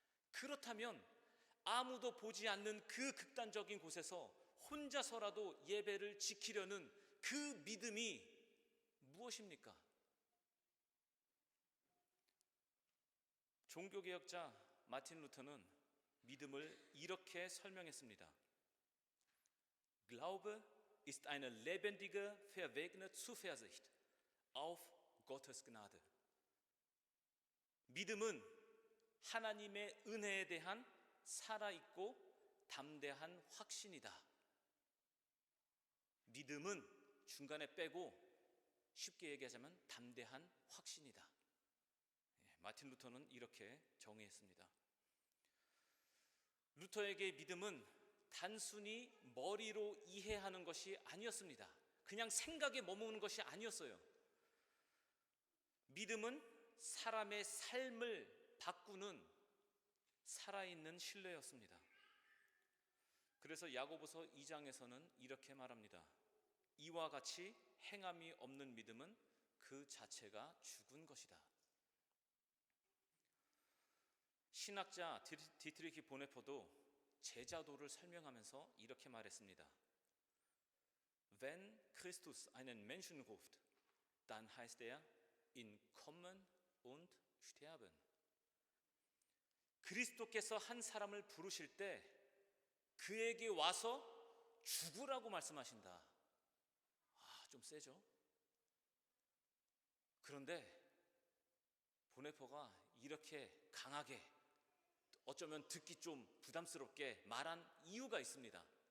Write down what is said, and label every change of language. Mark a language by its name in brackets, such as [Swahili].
[Korean] 그렇다면 아무도 보지 않는 그 극단적인 곳에서 혼자서라도 예배를 지키려는 그 믿음이 무엇입니까? 종교개혁자 마틴 루터는 믿음을 이렇게 설명했습니다. [German] Glaube ist eine lebendige, verwegene Zuversicht auf Gottes Gnade. [Korean] 믿음은 하나님의 은혜에 대한 살아있고 담대한 확신이다. 믿음은 중간에 빼고 쉽게 얘기하자면 담대한 확신이다. 마틴 루터는 이렇게 정의했습니다. 루터에게 믿음은 단순히 머리로 이해하는 것이 아니었습니다. 그냥 생각에 머무는 것이 아니었어요. 믿음은 사람의 삶을 바꾸는 살아있는 신뢰였습니다. 그래서 야고보서 2장에서는 이렇게 말합니다. 이와 같이 행함이 없는 믿음은 그 자체가 죽은 것이다. 신학자 디트리히 보네퍼도 제자도를 설명하면서 이렇게 말했습니다. [German] Wenn Christus einen Menschen ruft, dann heißt er in kommen und sterben. [Korean] 그리스도께서 한 사람을 부르실 때 그에게 와서 죽으라고 말씀하신다. 좀 세죠? 그런데 보네퍼가 이렇게 강하게, 어쩌면 듣기 좀 부담스럽게 말한 이유가 있습니다.